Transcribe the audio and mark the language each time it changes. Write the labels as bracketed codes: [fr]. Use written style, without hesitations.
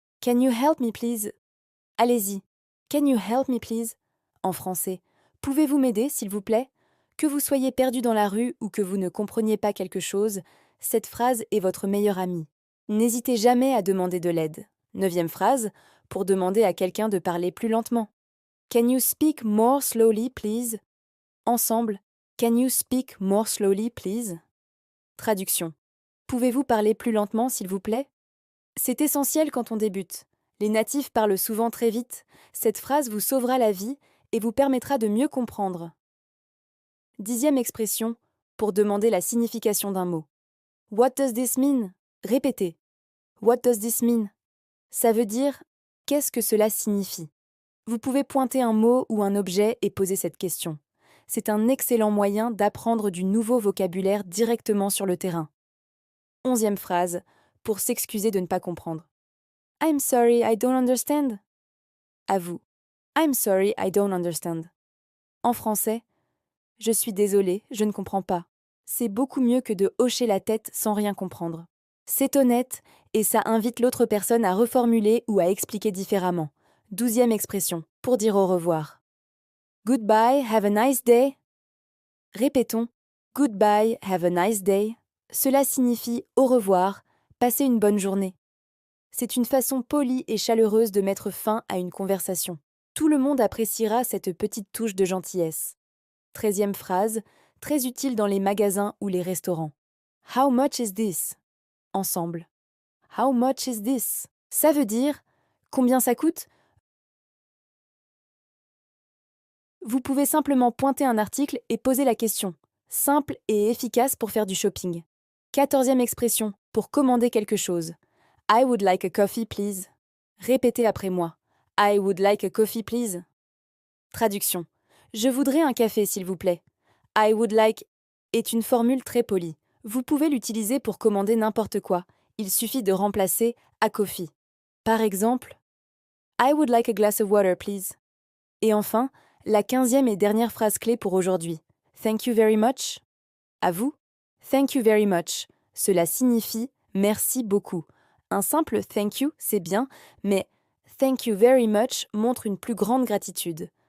[en] Can you help me please? [fr] Allez-y. [en] Can you help me please? [fr] En français. Pouvez-vous m'aider, s'il vous plaît? Que vous soyez perdu dans la rue ou que vous ne compreniez pas quelque chose, cette phrase est votre meilleure amie. N'hésitez jamais à demander de l'aide. Neuvième phrase, pour demander à quelqu'un de parler plus lentement. [en] Can you speak more slowly, please? [fr] Ensemble. [en] Can you speak more slowly, please? [fr] Traduction. Pouvez-vous parler plus lentement, s'il vous plaît? C'est essentiel quand on débute. Les natifs parlent souvent très vite. Cette phrase vous sauvera la vie et vous permettra de mieux comprendre. Dixième expression, pour demander la signification d'un mot. [en] What does this mean? [fr] Répétez. [en] What does this mean? [fr] Ça veut dire qu'est-ce que cela signifie? Vous pouvez pointer un mot ou un objet et poser cette question. C'est un excellent moyen d'apprendre du nouveau vocabulaire directement sur le terrain. Onzième phrase, pour s'excuser de ne pas comprendre. [en] I'm sorry, I don't understand. [fr] À vous. [en] I'm sorry, I don't understand. [fr] En français, je suis désolé, je ne comprends pas. C'est beaucoup mieux que de hocher la tête sans rien comprendre. C'est honnête et ça invite l'autre personne à reformuler ou à expliquer différemment. Douzième expression, pour dire au revoir. [en] Goodbye, have a nice day. [fr] Répétons. [en] Goodbye, have a nice day. [fr] Cela signifie au revoir, passez une bonne journée. C'est une façon polie et chaleureuse de mettre fin à une conversation. Tout le monde appréciera cette petite touche de gentillesse. Treizième phrase, très utile dans les magasins ou les restaurants. [en] How much is this? [fr] Ensemble. [en] How much is this? [fr] Ça veut dire combien ça coûte? Vous pouvez simplement pointer un article et poser la question. Simple et efficace pour faire du shopping. 14e expression, pour commander quelque chose. [en] I would like a coffee, please. [fr] Répétez après moi. [en] I would like a coffee, please. [fr] Traduction. Je voudrais un café, s'il vous plaît. [en] I would like [fr] est une formule très polie. Vous pouvez l'utiliser pour commander n'importe quoi. Il suffit de remplacer [en] a coffee. [fr] Par exemple, [en] I would like a glass of water, please. [fr] Et enfin, la 15e et dernière phrase clé pour aujourd'hui. [en] Thank you very much. [fr] À vous. Thank you very much. Cela signifie merci beaucoup. Un simple [en] thank you, [fr] c'est bien, mais [en] thank you very much [fr] montre une plus grande gratitude.